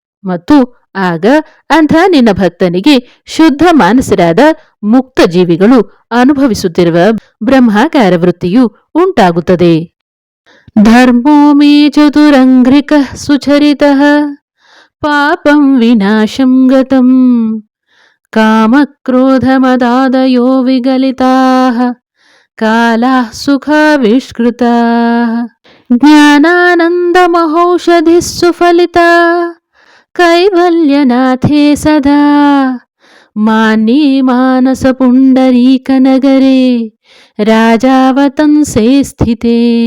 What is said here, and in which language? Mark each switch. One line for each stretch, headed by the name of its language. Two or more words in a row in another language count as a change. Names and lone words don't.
Kannada: ಮತ್ತು ಆಗ ಅಂಥ ನಿನ್ನ ಭಕ್ತನಿಗೆ ಶುದ್ಧ ಮಾನಸರಾದ ಮುಕ್ತ ಜೀವಿಗಳು ಅನುಭವಿಸುತ್ತಿರುವ ಬ್ರಹ್ಮಾಕಾರ ವೃತ್ತಿಯು ಉಂಟಾಗುತ್ತದೆ.
Sanskrit: ಧರ್ಮೋ ಮೇ ಚತುರಂಘ್ರಿಕ ಸುಚರಿತ ಪಾಪಂ ವಿನಾಶಂ ಗತಂ ಕಾಮಕ್ರೋಧಮದಾದಯೋ ವಿಗಲಿತಾಃ ಕಾಲಾಃ ಸುಖಾವಿಷ್ಕೃತಾಃ ಜ್ಞಾನಾನಂದಮಹೌಷಧಿಃ ಸುಫಲಿತಾ ಕೈವಲ್ಯನಾಥೇ ಸದಾ ಮಾನ್ಯೇ ಮಾನಸ ಪುಂಡರೀಕನಗರೆ ರಾಜಾವತಂಸೇ ಸ್ಥಿತೇ.